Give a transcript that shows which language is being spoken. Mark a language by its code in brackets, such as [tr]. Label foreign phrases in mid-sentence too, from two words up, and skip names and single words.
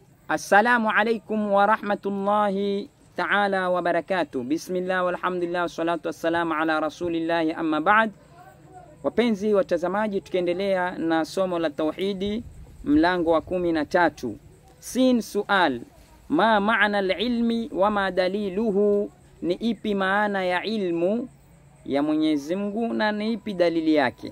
[ar] السلام عليكم و رحمة الله تعالى و بركاته. بسم الله والحمد لله والصلاة والسلام على رسول الله أما بعد. [sw] Wapenzi watazamaji, tukiendelea na somo la tauhidi mlango wa 13. [ar] س سؤال، ما معنى العلم و ما دليله, [sw] ni ipi maana ya ilmu ya Mwenyezi Mungu na ni ipi dalili yake?